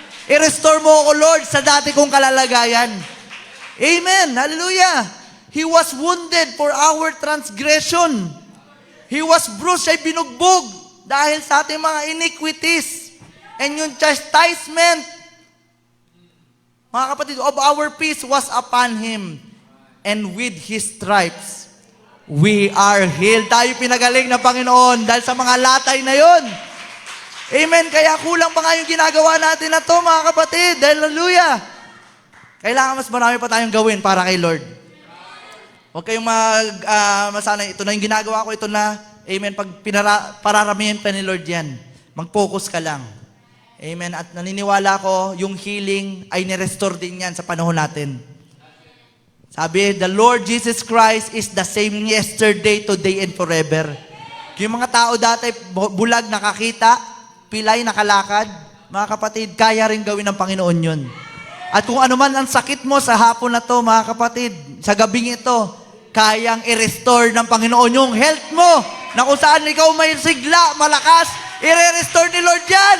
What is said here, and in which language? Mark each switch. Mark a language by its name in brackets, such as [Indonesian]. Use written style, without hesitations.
[Filipino] I-restore mo ako, Lord, sa dati kong kalalagayan. Amen. Hallelujah. [English] He was wounded for our transgression. He was bruised, [Filipino] siya'y binugbog dahil sa ating mga [English] iniquities. And yung chastisement, mga kapatid, of our peace was upon Him. And with His stripes, we are healed. [Filipino] Tayo pinagaling ng Panginoon dahil sa mga latay na yon. Amen. Kaya kulang pa nga yung ginagawa natin na to, mga kapatid. Hallelujah. Kailangan mas marami pa tayong gawin para kay Lord. Huwag kayong masanay. Ito na yung ginagawa ko, ito na. Amen. Pag pararamihin pa ni Lord yan, mag-focus ka lang. Amen. At naniniwala ko, yung healing ay nirestore din yan sa panahon natin. [English] Sabi, the Lord Jesus Christ is the same yesterday, today, and forever. [Filipino] Yung mga tao dati, bulag nakakita, pilay nakalakad, mga kapatid, kaya rin gawin ng Panginoon yun. At kung ano man ang sakit mo sa hapon na to, mga kapatid, sa gabing ito, kayang i-restore ng Panginoon yung health mo, na kung saan ikaw may sigla, malakas, i-restore ni Lord yan.